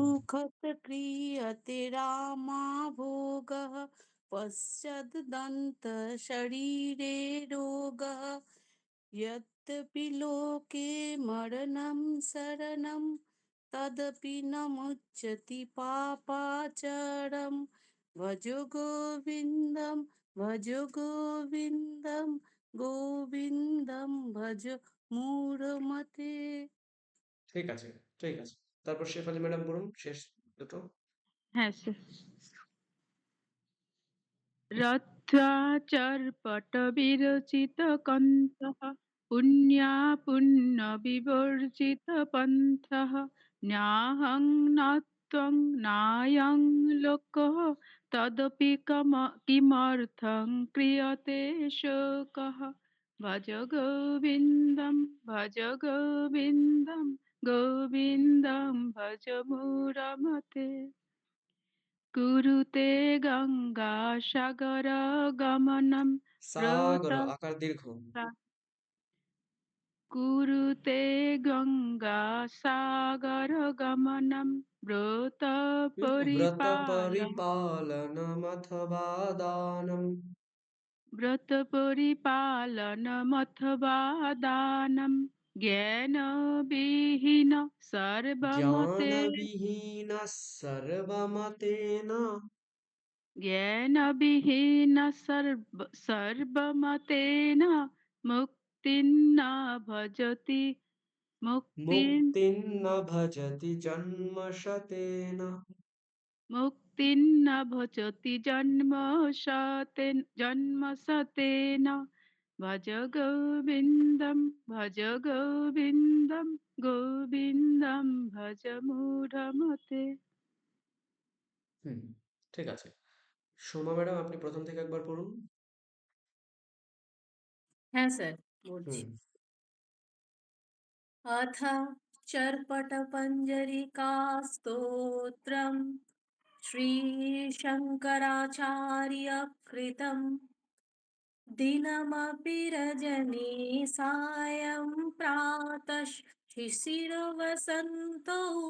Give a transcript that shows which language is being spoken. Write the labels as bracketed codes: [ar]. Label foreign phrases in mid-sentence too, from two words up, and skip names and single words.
[sa] सुखत क्रियते रामाभोगः पश्चादन्तशरीरे रोगः यद्यपि लोके मरणं शरणं तदपि न मुच्यति पापाचरं भज गोविन्दं भज गोविन्दं गोविन्दं भज मूढमते। [bn] ঠিক আছে, ঠিক আছে। তারপর শেফালি ম্যাডাম বলুন শেষ দুটো। হ্যাঁ স্যার। [sa] रथाचर्पटविरचितकण्ठः पुण्यापुण्यविवर्जितपन्थः न्याहं न त्वं नायं लोकः तदपि किमर्थं क्रियते शोकः भज गोविन्दं भज गोविन्दं गोविन्दं भज मुरमते कुरुते गङ्गा सागरगमनं [bn] সাগর আকার দীর্ঘ [sa] कुरुते गङ्गा सागरगमनं ব্রত व्रतपरिपालनं পরিপালনমথবা দানম व्रतपरिपालनमथवा दानं ज्ञानविहीन सर्वमते জ্ঞানবিহীন সর্বমতেন ज्ञानविहीन सर्वमतेन मुक्तिं न भजति मुक्तिं মুক্তিং ন ভজতি জন্ম শতেন मुक्तिं न भजति जन्मशतेन भज गोविन्दं भज गोविन्दं गोविन्दं भज मूढमते। [bn] হুম ঠিক আছে। সোমা ম্যাডাম আপনি প্রথম থেকে একবার পড়ুন। হ্যাঁ স্যার বলছি। হুম [sa] अथ चर्पटपञ्जरिका स्तोत्रम् श्रीशङ्कराचार्यकृतम् दिनमपि रजनी सायं प्रातः शिशिरवसन्तौ